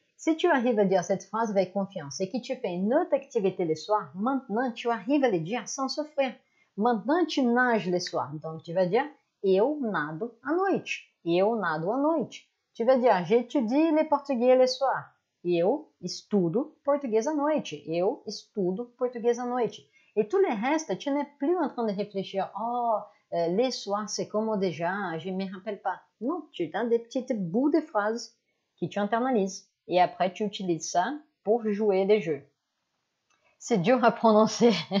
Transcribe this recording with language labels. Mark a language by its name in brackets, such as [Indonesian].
[French] Si tu arrives à dire cette phrase avec confiance et que tu fais une autre activité le soir, maintenant tu arrives à le dire sans souffrir. Maintenant tu nages le soir, donc tu vas dire [Portuguese] eu nado à noite. Eu nado à noite. [French] Tu vas dire j'étudie le portugais le soir. [Portuguese] Eu estudo português à noite. Eu estudo português à noite. [French] Et tout le reste, tu n'es plus en train de réfléchir, oh, les soirs, c'est comme déjà, je ne me rappelle pas. Non, tu as des petits bouts de phrases que tu internalises. Et après, tu utilises ça pour jouer des jeux. C'est dur à prononcer.